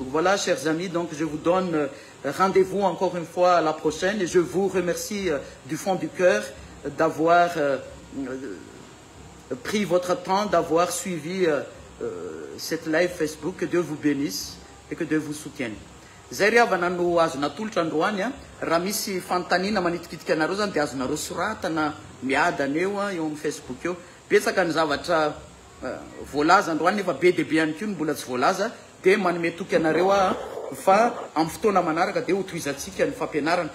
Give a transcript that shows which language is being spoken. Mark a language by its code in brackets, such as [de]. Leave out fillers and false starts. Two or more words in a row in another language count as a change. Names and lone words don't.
[fr] Voilà, chers amis, donc je vous donne rendez-vous encore une fois à la prochaine et je vous remercie du fond du cœur d'avoir pris votre temps, d'avoir suivi cette live Facebook. Que Dieu vous bénisse et que Dieu vous soutienne. [mg] Zay ry avana no azona tolotra androany a raha misy fanontaniana manitikitika anareo zany dia azonareo soratana miadana eo eo amin'ny Facebook eo. Betsaka ny zavatra voalaza androany nefa be dia be ihany koa ny mbola tsy voalaza dia manome toky anareo fa amin'ny fotoana manaraka dia hotoizantsika ny fampianarana.